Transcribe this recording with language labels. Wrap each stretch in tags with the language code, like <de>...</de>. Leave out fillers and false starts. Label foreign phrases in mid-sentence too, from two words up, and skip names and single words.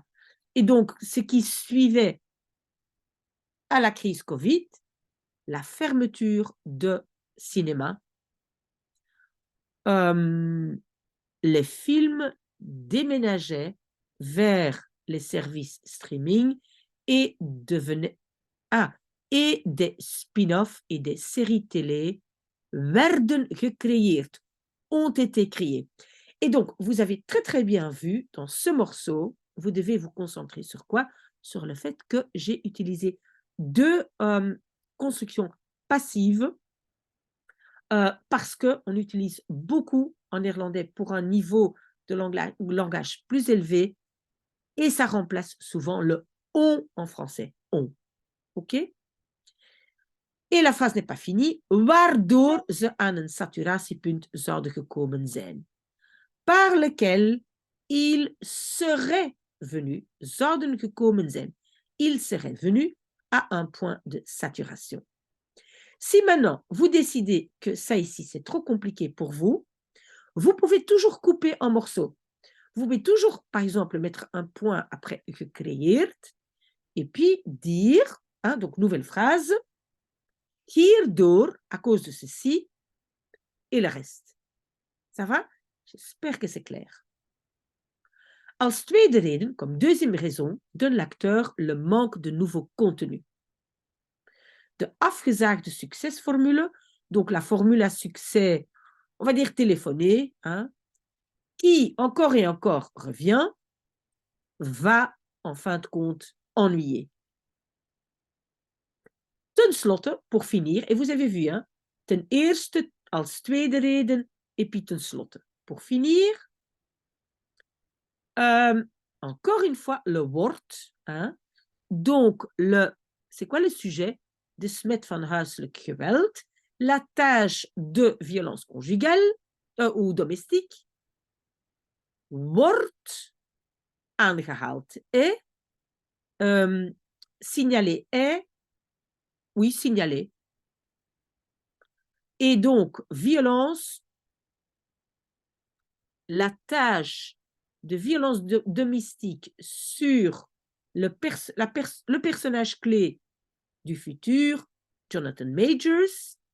<fr>Et donc, ce qui suivait à la crise Covid, la fermeture de cinéma, les films déménageaient vers les services streaming et devenaient... et des spin-offs et des séries télé</fr> <nl>werden gecreëerd,</nl> <fr>ont été créés. Et donc, vous avez très très bien vu dans ce morceau, vous devez vous concentrer sur quoi? Sur le fait que j'ai utilisé deux constructions passives parce qu'on utilise beaucoup en néerlandais pour un niveau de langage plus élevé et ça remplace souvent le on en français. On. OK? Et la phrase n'est pas finie.</fr> <nl>Waardoor ze aan een saturatiepunt zouden gekomen zijn.</nl> <fr>Par lequel ils seraient venus,</fr> <nl>zouden gekomen zijn.</nl> <fr>Ils seraient venus à un point de saturation. Si maintenant vous décidez que ça ici c'est trop compliqué pour vous, vous pouvez toujours couper en morceaux. Vous pouvez toujours, par exemple, mettre un point après gecreëerd et puis dire, hein, donc nouvelle phrase, hierdoor, à cause de ceci, et le reste. Ça va? J'espère que c'est clair.</fr> <nl>Als tweede reden,</nl> <fr>comme deuxième raison, donne l'acteur le manque de nouveau contenu.</fr> <nl>De afgezaagde succesformule,</nl> <fr>donc la formule à succès, on va dire téléphonée, hein, qui encore et encore revient, va en fin de compte ennuyer.</fr> <nl>Ten slotte,</nl> <fr>pour finir, et vous avez vu, hein,</fr> <nl>ten eerste als tweede reden,</nl> <fr>et puis</fr> <nl>ten slotte.</nl> <fr>Pour finir, encore une fois, le wordt, hein, donc c'est quoi le sujet?</fr> <nl>De smet van huiselijk geweld,</nl> <fr>la tâche de violence conjugale ou domestique,</fr> <nl>wordt aangehaald</nl> <fr>et signalé est, oui, signalé. Et donc, violence, la tâche de violence domestique sur le personnage clé du futur, Jonathan Majors,</fr>